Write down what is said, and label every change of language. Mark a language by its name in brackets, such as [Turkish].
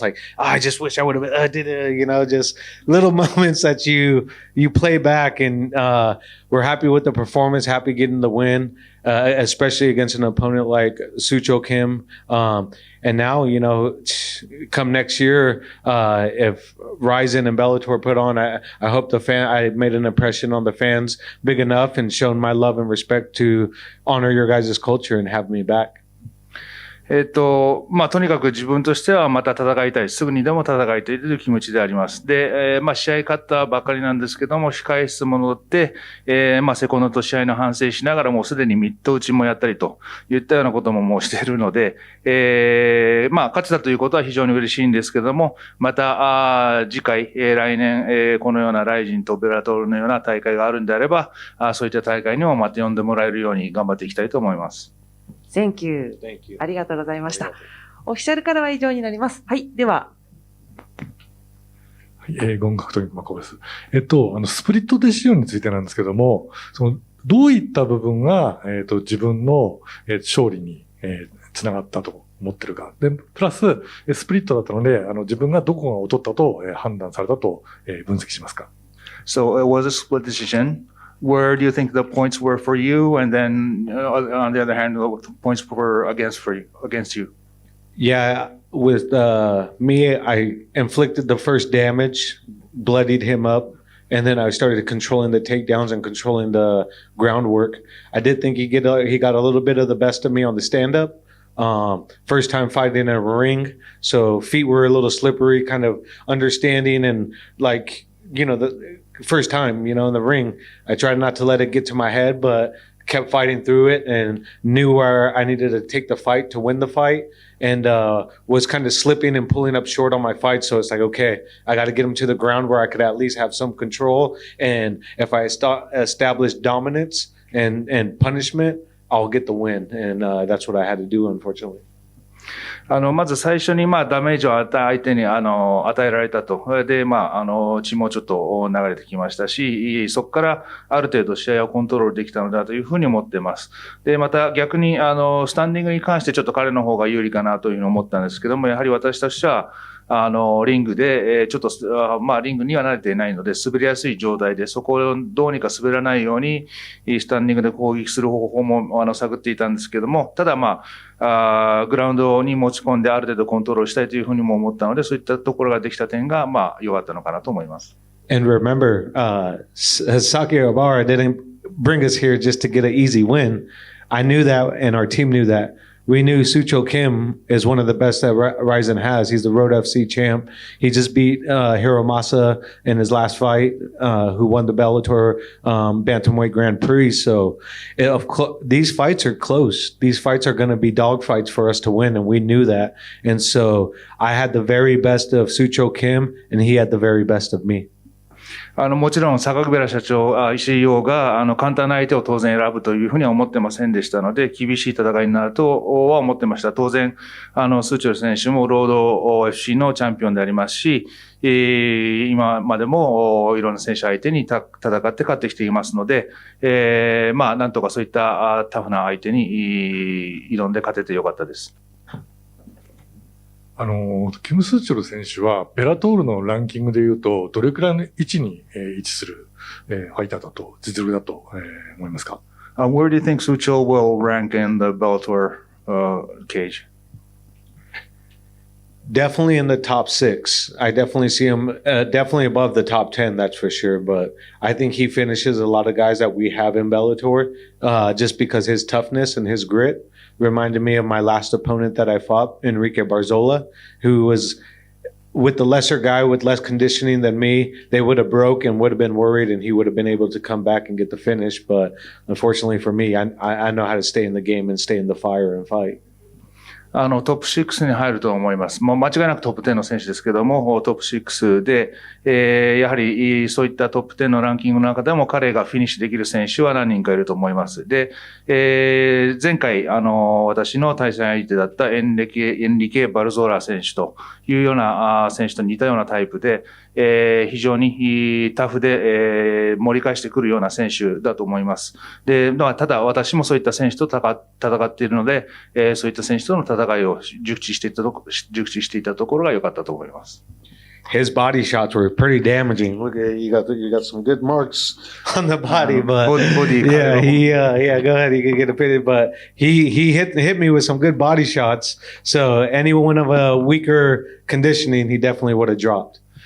[English] Like, I just wish I would have did it. Just little moments that you play back, and we're happy with the performance, happy getting the win, especially against an opponent like Sucho Kim. And now, come next year, if Rizin and Bellator put on, I hope I made an impression on the fans big enough and shown my love and respect to honor your guys' culture and have me back. [Japanese] とにかく自分としてはまた戦いたい。すぐにでも戦いたいという気持ちであります。で、試合勝ったばかりなんですけども、控え室戻って、セコンドと試合の反省しながらもうすでにミット打ちもやったりといったようなことももうしているので、勝てたということは非常に嬉しいんですけども、また、次回、来年、このようなライジンとベラトールのような大会があるんであれば、そういった大会にもまた呼んでもらえるように頑張っていきたいと思います。 [English] Thank you. [Japanese] ありがとうございました。オフィシャルからは以上になります。はい。では。はい、ゴン格闘技マコです。スプリットデシジョンについてなんですけども、どういった部分が、自分の、勝利に、つながったと思ってるか。で、プラス、スプリットだったので、自分がどこが劣ったと、判断されたと、分析しますか。 [English] So it was a split decision.Where do you think the points were for you, and then on the other hand, the points were against you? Yeah, with me, I inflicted the first damage, bloodied him up, and then I started controlling the takedowns and controlling the groundwork. I did think he got a little bit of the best of me on the stand-up. First time fighting in a ring, so feet were a little slippery, kind of understanding and the first time, in the ring, I tried not to let it get to my head, but kept fighting through it and knew where I needed to take the fight to win the fight, and was kind of slipping and pulling up short on my fight. So it's like, okay, I got to get him to the ground where I could at least have some control. And if I establish dominance and punishment, I'll get the win. And that's what I had to do, unfortunately. [Japanese] まず最初にダメージを相手に与えられたと。で、血もちょっと流れてきましたし、そこからある程度試合をコントロールできたのだというふうに思っています。で、また逆にスタンディングに関してちょっと彼の方が有利かなというふうに思ったんですけども、やはり私としては、リングで、ちょっと、リングには慣れていないので、滑りやすい状態で、そこをどうにか滑らないように、スタンディングで攻撃する方法も、探っていたんですけども、ただグラウンドに持ち込んである程度コントロールしたいというふうにも思ったので、そういったところができた点が、良かったのかなと思います。 [English] And remember, Saki Obara didn't bring us here just to get an easy win. I knew that, and our team knew that. we knew Sucho Kim is one of the best that Rizin has. He's the Road FC champ. He just beat Hiromasa in his last fight, who won the Bellator Bantamweight Grand Prix. So these fights are close. These fights are going to be dog fights for us to win, and we knew that. And so I had the very best of Sucho Kim, and he had the very best of me. [Japanese] もちろん、坂ベラ社長、石井洋が、簡単な相手を当然選ぶというふうには思ってませんでしたので、厳しい戦いになるとは思ってました。当然、スーチョル選手もロード FC のチャンピオンでありますし、今までもいろんな選手相手に戦って勝ってきていますので、なんとかそういったタフな相手に挑んで勝ててよかったです。キム・スーチョル選手は、ベラトールのランキングで言うと、どれくらいの位置に位置するファイターだと、実力だと思いますか？ [English] Where do you think Sucho will rank in the Bellator cage? Definitely in the top 6. I definitely see him definitely above the top 10, that's for sure. But I think he finishes a lot of guys that we have in Bellator just because his toughness and his grit reminded me of my last opponent that I fought, Enrique Barzola, who was with the lesser guy with less conditioning than me. They would have broke and would have been worried, and he would have been able to come back and get the finish. But unfortunately for me, I know how to stay in the game and stay in the fire and fight. [Japanese] トップ6に入ると思います。もう間違いなくトップ10の選手ですけども、トップ6で、やはりそういったトップ10のランキングの中でも彼がフィニッシュできる選手は何人かいると思います。で、前回、私の対戦相手だったエンリケ・バルゾーラ選手というような選手と似たようなタイプで、非常にタフで、盛り返してくるような選手だと思います。で、ただ私もそういった選手と戦っているので、そういった選手との戦いを熟知していたところが良かったと思います。 [English] His body shots were pretty damaging. Look at you got some good marks on the body, but body go ahead, you can get a pity, but he hit me with some good body shots. So anyone of a weaker conditioning, he definitely would have dropped.